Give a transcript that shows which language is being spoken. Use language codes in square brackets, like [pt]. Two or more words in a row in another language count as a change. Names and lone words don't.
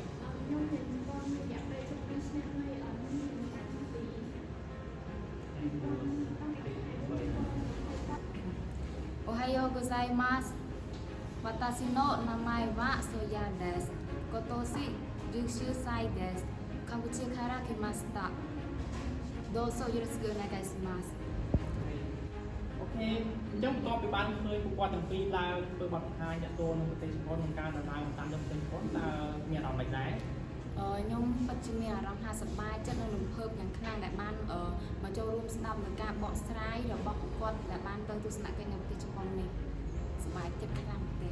[ja] おはようございます. 私の名前はソヤです. 今年 19 歳です。カンボジアから来ました。どうぞよろしくお願いします。 [km] អូខេអញ្ចឹងបន្ទាប់ពីបានឃើញពួកគាត់ទាំងពីរឡើងធ្វើបទបង្ហាញអ្នកទោក្នុងប្រទេសជប៉ុនក្នុងការដំណើរតាមយកប្រទេសជប៉ុនតើមានអារម្មណ៍មិនដែរ ខ្ញុំពិតជាមានអារម្មណ៍ថាសប្បាយចិត្តនិងរំភើបយ៉ាងខ្លាំងដែលបានមកចូលរួមស្ដាប់នឹងការបកស្រាយរបស់ពួកគាត់ដែលបានទៅទស្សនកិច្ចនៅប្រទេសជប៉ុននេះសប្បាយចិត្តខ្លាំងទេ